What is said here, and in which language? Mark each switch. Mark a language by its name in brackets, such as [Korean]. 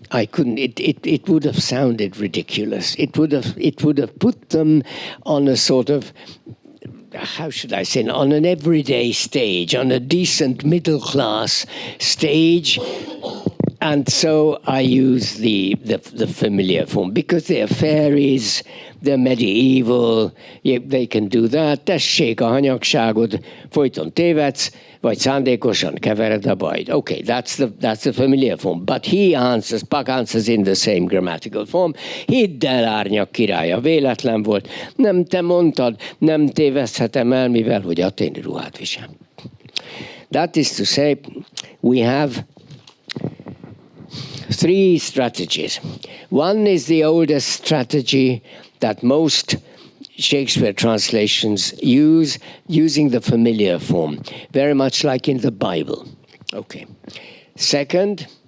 [English] It would have sounded ridiculous. It would have put them on a sort of, how should I say, on an everyday stage, on a decent middle class stage. And so I use the familiar form, because they're fairies, they're medieval, they can do that. [Hungarian] Tessék a hanyagságod, folyton tévedsz, vagy szándékosan kevered a bajt. [English] Okay, that's the familiar form. But Puck answers in the same grammatical form. [Hungarian] Hidd el, árnyak királya, véletlen volt. Nem te mondtad, nem téveszthetem el, mivel hogy aténi ruhát visel. [English] That is to say, we have three strategies. One is the oldest strategy that most Shakespeare translations use, using the familiar form, very much like in the Bible. Okay. Second,